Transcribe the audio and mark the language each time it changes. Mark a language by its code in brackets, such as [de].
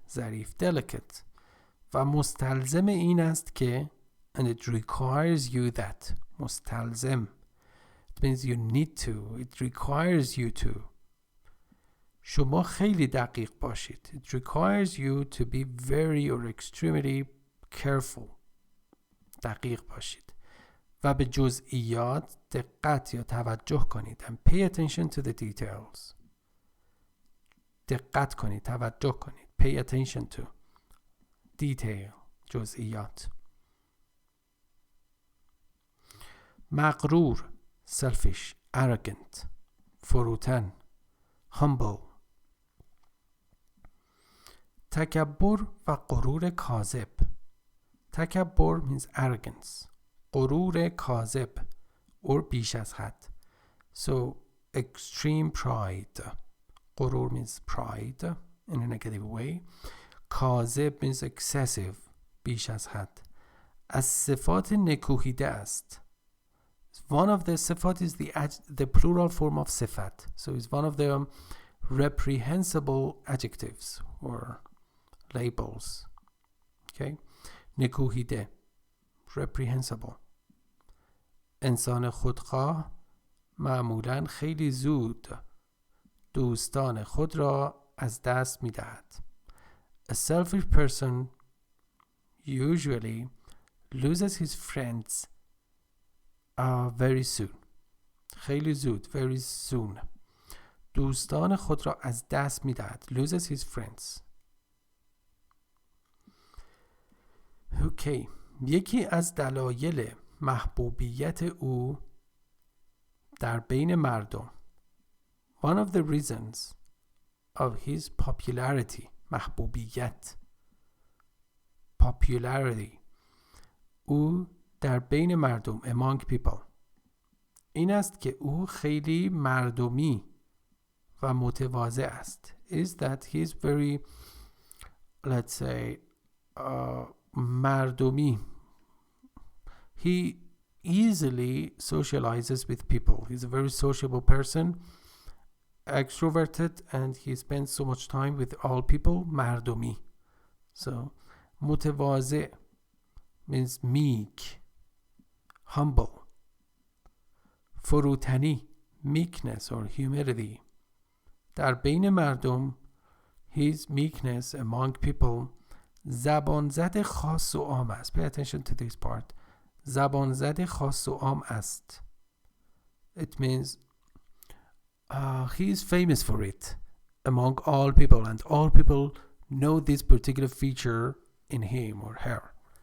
[fa] ظریف, delicate. و مستلزم این است که, [en] and it requires you that. مستلزم. It means you need to. It requires you to. [fa] شما خیلی دقیق باشید. [en] It requires you to be very or extremely careful. [fa] دقیق باشید. و به جزئیات دقت یا توجه کنید. [en] And pay attention to the details. [fa] دقت کنید. توجه کنید. [en] Pay attention to. [fa] Detail. جزئیات. مغرور. [en] Selfish, arrogant, فروتن, humble. [fa] تکبر و غرور کاذب. [en] تکبر means arrogance. [fa] غرور کاذب or بیش از حد. [en] So extreme pride. غرور means pride in a negative way. کاذب means excessive. [fa] بیش از حد. از صفات نکوهیده است. [en] One of the sifat is the plural form of sifat. So it's one of the reprehensible adjectives or labels. Okay? نکوهیده. Reprehensible. [fa] انسان خودخواه معمولاً خیلی زود دوستان خود را از دست می دهد. [en] A selfish person usually loses his friends very soon. [fa] خیلی زود. [en] Very soon. [fa] دوستان خود را از دست می دهد. [en] Loses his friends. Okay. [fa] یکی از دلایل محبوبیت او در بین مردم. [en] One of the reasons of his popularity. محبوبیت. Popularity. [fa] او در بین مردم. [en] Among people. [fa] این است که او خیلی مردمی و متواضع است [en] is that he is very, let's say, مردمی. He easily socializes with people. He's a very sociable person, extroverted, and he spends so much time with all people. [fa] مردمی. [en] So متواضع means meek, humble. فروتنی meekness or humility. [fa] در بین مردم [en] his meekness among people [fa] زبان زد خاص و عام است. [en] Pay attention to this part. [fa] زبان زد خاص و عام است. [en] It means he is famous for it among all people, and all people know this particular feature in him or her.